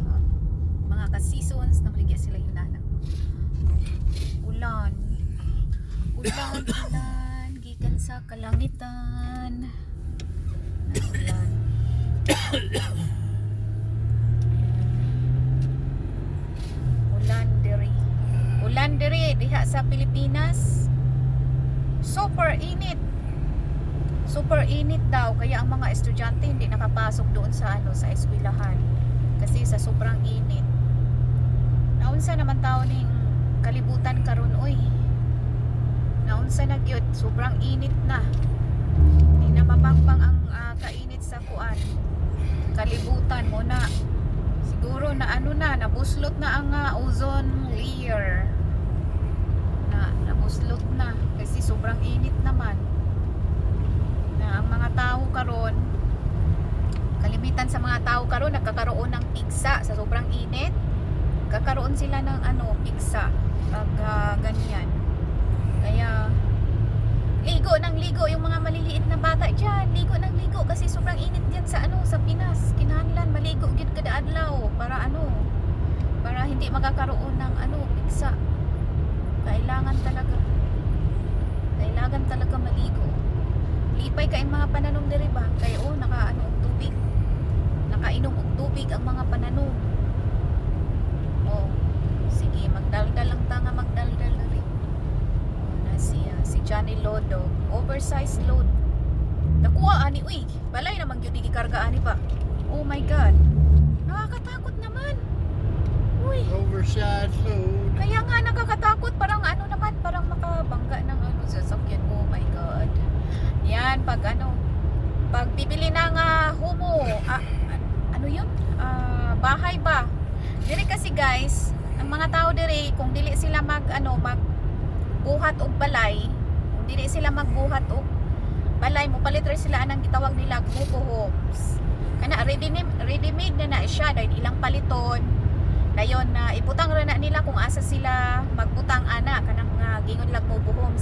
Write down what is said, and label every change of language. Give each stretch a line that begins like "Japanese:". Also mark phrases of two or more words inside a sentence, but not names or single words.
Cebuano: Mga ka-seasons na maligya sila hinana. Ulan gikan sa kalangitan. Ulan diri diha sa Pilipinas.
Filipino: Super init daw kaya ang mga estudyante hindi nakapasok doon sa sa eskwelahan kasi sa sobrang init.
Cebuano: Naunsa naman taon ning kalibutan karon oy. Naunsa na gyud, sobrang init na. Di na mapangpang ang kainit sa kuan. Kalibutan mo na. Siguro na nabuslot na ang
English: ozone layer.
Cebuano: Nabuslot na kasi sobrang init naman. Na ang mga tao karon, kalimitan sa mga tao karon
Filipino: nagkakaroon ng pigsa sa sobrang init. Kakaroon sila ng pigsa pag ganyan. Kaya ligo yung mga maliliit na bata diyan, ligo kasi sobrang init diyan sa sa Pinas.
Cebuano: Kinahanglan maligo gyud kada adlaw
Filipino: para para hindi magkakaroon ng pigsa. Kailangan talaga maligo.
Cebuano: Lipay kay mga pananom diri ba? Kay og tubig. Nakainom og tubig ang mga pananom. Sige, magdaldal lang tanga magdaldal na rin. Na si Johnny Lodo,
English: oversized load.
Cebuano: Nakuha ani uy, balay naman gyud gikarga ani pa.
English: Oh my god.
Filipino: Nakakatakot naman. Uy,
English: Oversized load.
Filipino: kaya nga nakakatakot, parang parang makabangga ng sasakyan.
English: Oh my god.
Filipino: Yan pag pag bibili ng humo, yun? Bahay ba?
Cebuano: Diri kasi guys, ang mga tao diri kung dili sila magbuhat og balay, kung dili sila magbuhat og balay, mo palit ra sila anang gitawag nila
English: mobile homes.
Cebuano: Kana ready made na siya dahil ilang paliton. Dayon na ibutang ra na nila kung asa sila magbutang ana kanang gingon lag mobile homes.